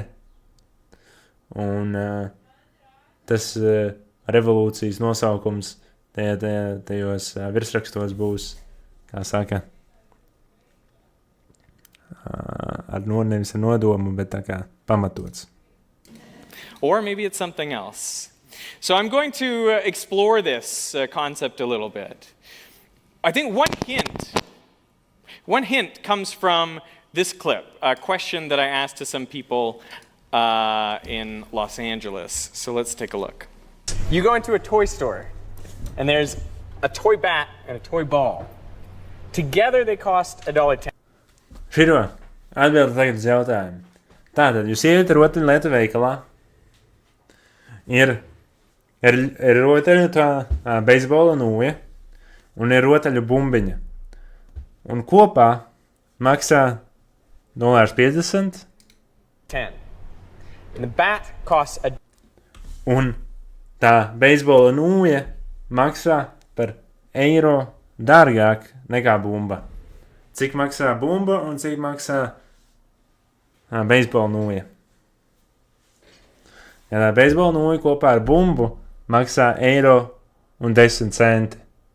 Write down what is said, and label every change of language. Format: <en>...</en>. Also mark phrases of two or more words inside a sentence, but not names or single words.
<lv>Un tas revolūcijas nosaukums tajos virsrakstos būs, kā saka, nevis ar nodomu, bet tā kā pamatots.</lv> <en>Or maybe it's something else. So I'm going to explore this concept a little bit. I think one hint comes from this clip, a question that I asked to some people in Los Angeles. So let's take a look. You go into a toy store, and there's a toy bat and a toy ball. Together they cost $1.10.</en> <lv>Širo, atbildi tagad uz jautājumu. Tātad, jūs iet rotaļlietu veikalā, ir rotaļu tā beisbola nūja, un ir rotaļu bumbiņa. Un kopā maksā $1.50. 10.</lv> <en>And the bat costs a</en> <lv>Un tā beisbola nūja maksā par eiro dārgāk nekā bumba. Cik maksā bumba un cik maksā beisbola nūja? Ja tā beisbola nūja kopā ar bumbu maksā €1.10.</lv>